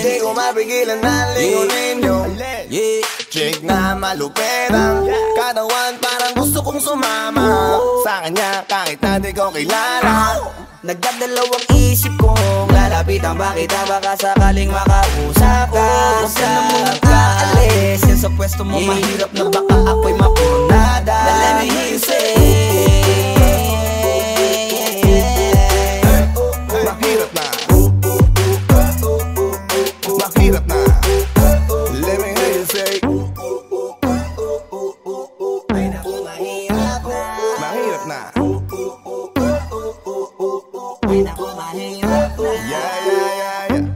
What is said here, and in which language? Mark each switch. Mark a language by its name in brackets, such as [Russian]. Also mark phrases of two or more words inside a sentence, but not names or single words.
[Filipino] Hindi ko mapigilan na lingunin yung chick na malupet ang katawan, parang gusto kong sumama sa kanya kahit na di ko kilala. Nagdadalawang isip kong lalapitan ba kita, baka sakaling makausap ka. Huwag ka na munang aalis, yan sa pwesto mo mahirap na baka ako'y mapurnada. [English] Now let me hear you say [Filipino] Mahirap na, mahirap na. [English] Let me hear you say [Filipino] mahirap na. [English] Yeah.